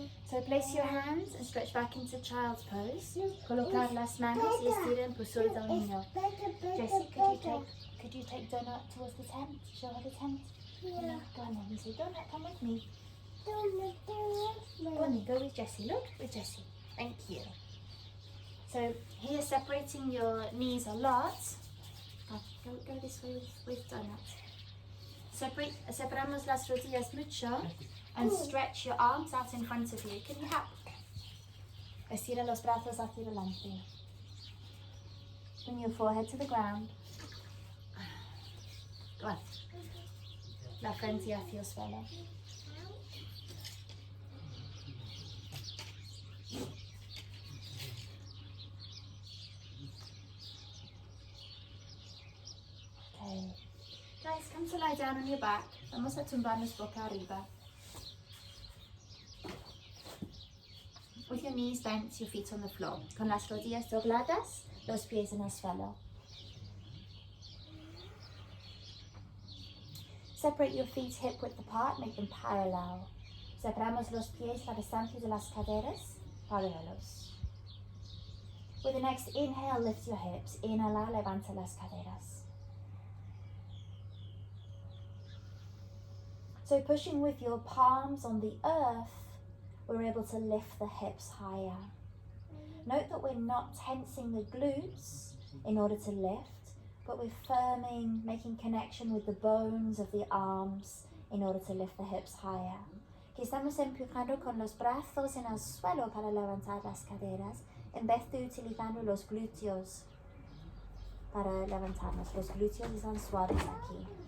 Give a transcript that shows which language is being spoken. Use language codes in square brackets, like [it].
[en] So place your hands and stretch back into child's pose. [es] Colocar las manos y estira en postura del niño. [en] Jessie, could you take Donut towards the tent? Show her the tent. Yeah. Go on then. You say, Donut, come with me. Don't Go on then, go with Jessie. Look, with Jessie. Thank you. So here, separating your knees a lot. Go this way with Donut. [es] Separamos las rodillas mucho [en] and stretch your arms out in front of you. Can you help? [es] Estira los brazos hacia adelante. [en] Bring your forehead to the ground. Go on. [es] La frente hacia el suelo. [en] Okay. Guys, come to lie down on your back. [es] Vamos a tumbarnos boca arriba. [en] With your knees bent, your feet on the floor. [es] Con las rodillas dobladas, los pies en el suelo. [en] Separate your feet hip width apart, make them parallel. [es] Separamos los pies la distancia de las caderas, paralelos. [en] With the next inhale, lift your hips. [es] Inhala, levanta las caderas. [en] So pushing with your palms on the earth, we're able to lift the hips higher. Note that we're not tensing the glutes in order to lift, but we're firming, making connection with the bones of the arms in order to lift the hips higher. [es] Que estamos empujando con los brazos en el suelo para levantar las caderas, en vez de utilizando los glúteos para levantarnos. Los glúteos están suaves aquí.